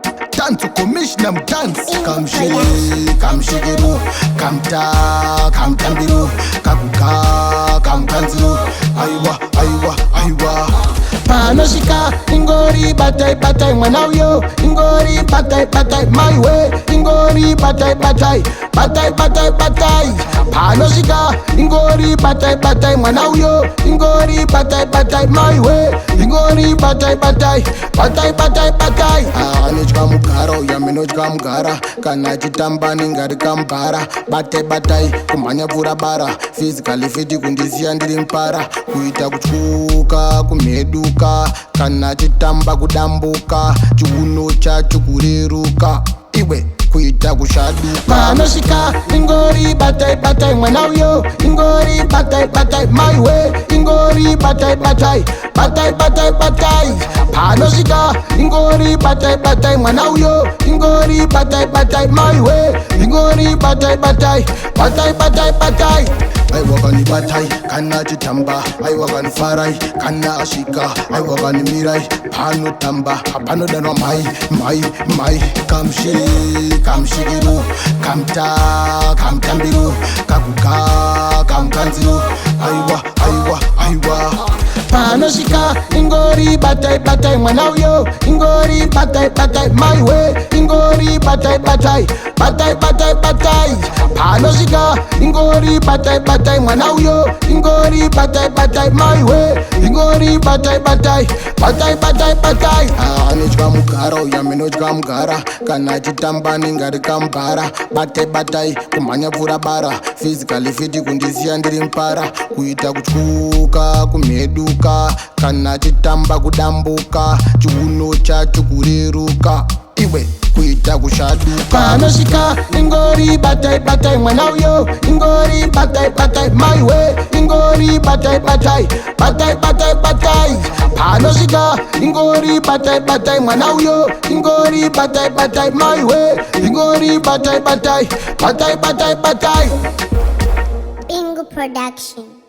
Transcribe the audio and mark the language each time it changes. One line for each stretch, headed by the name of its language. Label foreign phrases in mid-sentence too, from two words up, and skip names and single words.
Shona: Tanzo, Commissioner Mtanzi. Kamshele, kamshikiru, kamta-, kamtambiru, kakuka, kamkanziru. Aiwa, aiwa, aiwa. Panosvika ingori batai, batai, mwana uyo. Ingori batai, batai,
English: my way.
Shona: Ingori batai, batai, batai, batai, batai. Panosvika ingori batai, batai, mwana uyo. Ingori batai, batai,
English: my way.
Shona: Ingori batai, batai, batai, batai, batai. Ah, anotya mugara uya, minotya mugara. Kana achitamba, ninga arikamugara. Batai, batai, kumhanya pfuura bara.
English: Physically fit,
Shona: kundisiya ndiri mupara. Kuita kutyuka, kumheduka. Kana achitamba, kudambuka. Chiuno chacho kureruka. Iwe, kuita kushaduka. Panosvika, ingori batai, batai, mwana uyo. Ingori batai, batai,
English: my way.
Shona: Ingori batai, batai, batai, batai, batai. Panosvika, ingori batai, batai, mwana uyo. Ingori batai, batai,
English: my way.
Shona: Ingori batai, batai, batai, batai, batai. Aiwa, kani batai, kana achitamba. Aiwa, kani farai, kana asvika. Aiwa, kani mirai, panotamba. Panodanwa mai, mai, mai. Kamshe, kamshikiru, kamta-, kamtambiru, kakuka, kamkanziru. Aiwa, aiwa, aiwa. Panosvika, ingori batai, batai, mwana uyo. Ingori batai, batai,
English: my way.
Shona: Ingori batai, batai, batai, batai, batai. Panosvika, ingori batai, batai, mwana uyo. Ingori batai, batai,
English: my way.
Shona: Ingori batai, batai, batai, batai, batai. Ah, anotya mugara uya, minotya mugara. Kana achitamba, ninga arikamugara. Batai, batai, kumhanya pfuura bara.
English: Physically fit,
Shona: kundisiya ndiri mupara. Kuita kutyuka, kumheduka. Kana achitamba, kudambuka. Chiuno chacho kureruka. Iwe, kuita kushaduka. Panosvika, ingori batai, batai, mwana uyo. Ingori batai, batai,
English: my way.
Shona: Ingori batai, batai, batai, batai, batai. Panosvika, ingori batai, batai, mwana uyo. Ingori batai, batai,
English: my way.
Shona: Ingori batai, batai, batai, batai, batai. Bingo Production.